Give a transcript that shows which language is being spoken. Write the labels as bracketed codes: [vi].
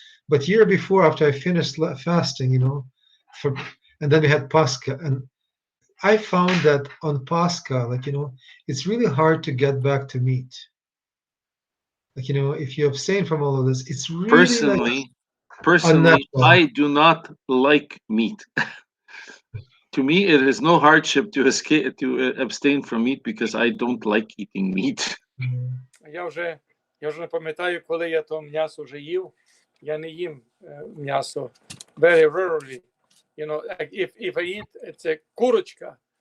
[en] But year before, after I finished fasting, you know, and then we had Pascha, and I found that on Pascha, like, you know, it's really hard to get back to meat. Like, you know, if you abstain from all of this, it's really Personally, unnatural. I do not like meat. To me, it is no hardship to abstain from meat because I don't like eating meat. [uk] Я вже не пам'ятаю, коли я то м'ясо вже їв. Я не їм м'ясо. [en] Very rarely. You know, if I eat, [uk] це курочка.